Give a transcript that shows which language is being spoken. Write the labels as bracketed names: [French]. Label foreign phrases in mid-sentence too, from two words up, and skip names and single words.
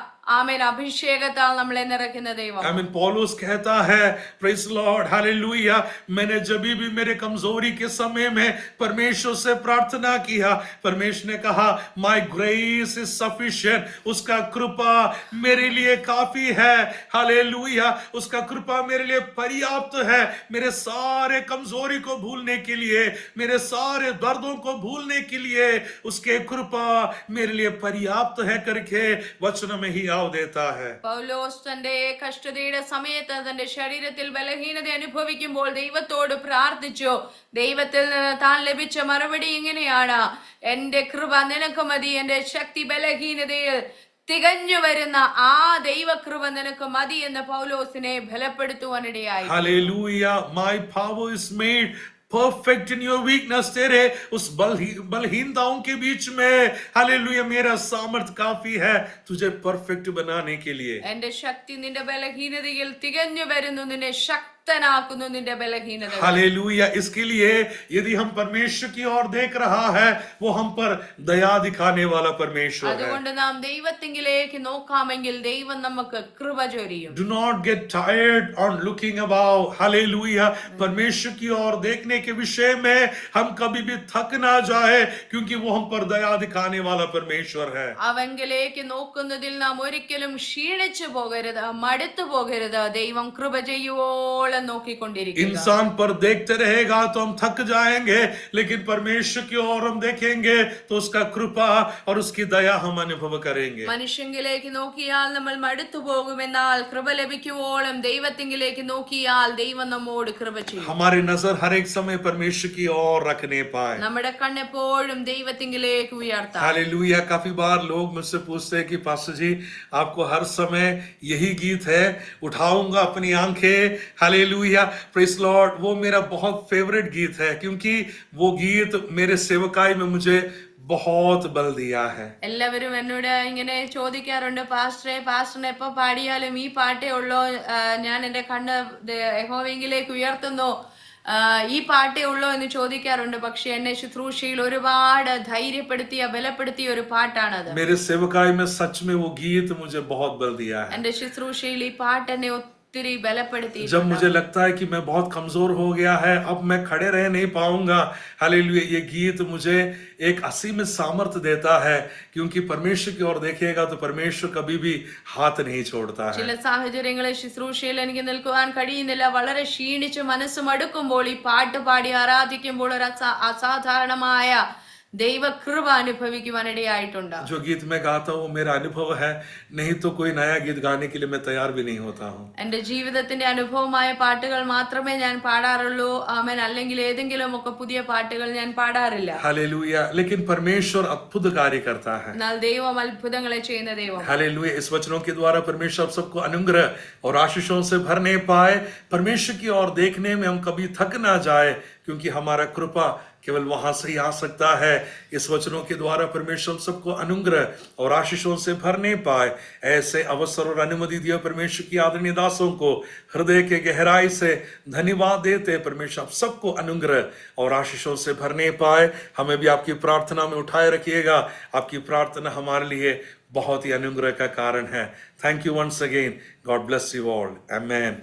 [Malayalam] ആമേൻ അഭിഷേകത്താൽ നമ്മളെ നിറയ്ക്കുന്ന ദൈവം. [English] I mean, [Hindi] पौलुस कहता है, [English] praise Lord, [Hindi] hallelujah, मैंने जब भी मेरे कमजोरी के समय में परमेश्वर से प्रार्थना किया, परमेश्वर ने कहा, [English] my grace is sufficient, [Hindi] उसका कृपा मेरे लिए काफी है, हालेलुया, उसका कृपा मेरे लिए पर्याप्त है, मेरे सारे कमजोरी को भूलने के लिए, मेरे सारे दर्दों को भूलने के लिए उसके कृपा मेरे लिए पर्याप्त है करके वचन में ही आव देता है. [Malayalam] പൗലോസ് തന്റെ കഷ്ടതയുടെ സമയത്ത് തന്റെ ശരീരത്തിൽ ബലഹീനത അനുഭവിക്കുമ്പോൾ ദൈവത്തോട് പ്രാർത്ഥിച്ചു. ദൈവത്തിൽ നിന്ന് താൻ ലഭിച്ച മറുപടി ഇങ്ങനെയാണ്, എന്റെ കൃപ നിനക്ക് മതി, എന്റെ ശക്തി ബലഹീനതയിൽ തികഞ്ഞു വരുന്ന ആ ദൈവകൃപ നിനക്ക് മതി എന്ന് പൗലോസിനെ ബലപ്പെടുത്തുവാനിടയായി. [English] Hallelujah, my power is made perfect in your weakness. [Hindi] तेरे उस बलहीनताओं के बीच में हालेलुया मेरा सामर्थ काफी है तुझे परफेक्ट बनाने के लिए. [Malayalam] എന്റെ ശക്തി നിന്റെ ബലഹീനതയിൽ തികഞ്ഞു വരുന്നു, നിന്നെ ശക്തനാക്കുന്നു നിന്റെ ബലഹീനത. [Hindi] हालेलुया, इसके लिए यदि हम परमेश्वर की ओर देख रहा है, वो हम पर दया दिखाने वाला परमेश्वर है. [Malayalam] അതുകൊണ്ട് നാം ദൈവത്തിങ്കിലേക്ക് നോക്കാമെങ്കിൽ ദൈവം നമുക്ക് കൃപ ചൊരിയും. [English] Do not get tired on looking above. [Hindi] हालेलुया, परमेश्वर की ओर देखने के विषय में हम कभी भी थक ना जाए, क्योंकि वो हम पर दया दिखाने वाला परमेश्वर है. [Malayalam] അവങ്കിലേക്ക് നോക്കുന്നതിൽ നാം ഒരിക്കലും ക്ഷീണിച്ചു പോകരുത്, മടുത്തു പോകരുത്. ദൈവം കൃപ ചെയ്യുവോളം നോക്കിക്കൊണ്ടിരിക്കുക. [Hindi] इंसान पर देखते रहेगा तो हम थक जाएंगे, लेकिन परमेश्वर की ओर हम देखेंगे तो उसका कृपा और उसकी दया हम अनुभव करेंगे. [Malayalam] മനുഷ്യങ്കിലേക്ക് നോക്കിയാൽ നമ്മൾ മടുത്തു പോകുമെന്നാൽ കൃപ ലഭിക്കുവോളം ദൈവത്തിങ്കിലേക്ക് നോക്കിയാൽ ദൈവം നമ്മോട് കൃപ ചെയ്യും. [Hindi] हमारी नजर हर एक समय परमेश्वर की ओर रखने पाए. [Malayalam] നമ്മുടെ കണ്ണെപ്പോഴും ദൈവത്തിങ്കിലേക്ക് ഉയർത്താം. [Hindi] हालेलुया, काफी बार लोग मुझसे पूछते हैं कि पास्टर जी आपको हर समय यही गीत है, उठाऊंगा अपनी आंखें, हालेलुया, [English] praise Lord, [Hindi] वो मेरा बहुत फेवरेट गीत है, क्योंकि वो गीत मेरे सेवकाई में मुझे बहुत बल दिया है. [Malayalam] എല്ലാവരും എന്നോട് ഇങ്ങനെ ചോദിക്കാറുണ്ട്, പാസ്റ്ററിനെ എപ്പോ പാടിയാലും ഈ പാട്ടേ ഉള്ളോ, ഞാൻ എന്റെ കണ്ണ് യഹോവയിലേക്ക് ഉയർത്തുന്നു, ഈ പാട്ടേ ഉള്ളോ എന്ന് ചോദിക്കാറുണ്ട്. പക്ഷെ എന്നെ ശുശ്രൂഷയിൽ ഒരുപാട് ധൈര്യപ്പെടുത്തിയ ബലപ്പെടുത്തിയ ഒരു പാട്ടാണത്. [Hindi] मेरे सेवकाई में सच में वो गीत मुझे बहुत बल दिया है. [Malayalam] എന്റെ ശുശ്രൂഷയിൽ ഈ പാട്ട് എന്നെ ഒത്തിരി ബലപ്പെടുത്തി. [Hindi] जब मुझे लगता है कि मैं बहुत कमजोर हो गया है, अब मैं खड़े रह नहीं पाऊंगा, हालेलुया, ये गीत मुझे एक असीम सामर्थ्य देता है, क्योंकि परमेश्वर की ओर देखेगा तो परमेश्वर कभी भी हाथ नहीं छोड़ता है. [Malayalam] ചില സാഹചര്യങ്ങളിൽ ശുശ്രൂഷയിൽ എനിക്ക് നിൽക്കുവാൻ കഴിയുന്നില്ല, വളരെ ക്ഷീണിച്ച് മനസ്സ് മടുക്കുമ്പോൾ ഈ പാട്ട് പാടി ആരാധിക്കുമ്പോൾ ഒരു അസാധാരണമായ ദൈവ കൃപ അനുഭവിക്കുവാനിടയായിട്ടുണ്ട്. [Hindi] जो गीत मैं गाता हूँ मेरा अनुभव है, नहीं तो कोई नया गीत गाने के लिए मैं तैयार भी नहीं होता हूँ. [Malayalam] എന്റെ ജീവിതത്തിന്റെ അനുഭവമായ പാട്ടുകൾ മാത്രമേ ഞാൻ പാടാറുള്ളൂ. ആമേൻ. അല്ലെങ്കിൽ ഏതെങ്കിലും ഒക്കെ പുതിയ പാട്ടുകൾ ഞാൻ പാടാറില്ല. [Hindi] हालेलुया, लेकिन परमेश्वर अद्भुत कार्य करता है. [Malayalam] എന്നാൽ ദൈവം അത്ഭുതങ്ങളെ ചെയ്യുന്ന ദൈവം. [Hindi] हालेलुया, इस वचनों के द्वारा परमेश्वर आप सबको अनुग्रह और आशीषों से भरने पाए. परमेश्वर की ओर देखने में हम कभी थक ना जाए, क्योंकि हमारा कृपा केवल वहां से ही आ सकता है. इस वचनों के द्वारा परमेश्वर सबको अनुग्रह और आशीषों से भरने पाए. ऐसे अवसर और अनुमति दिया परमेश्वर की आदरणीय दासों को हृदय के गहराई से धन्यवाद देते. परमेश्वर आप सबको अनुग्रह और आशीषों से भरने पाए. हमें भी आपकी प्रार्थना में उठाए रखिएगा. आपकी प्रार्थना हमारे लिए बहुत ही अनुग्रह का कारण है. [English] Thank you once again. God bless you all. [Hindi] आमेन.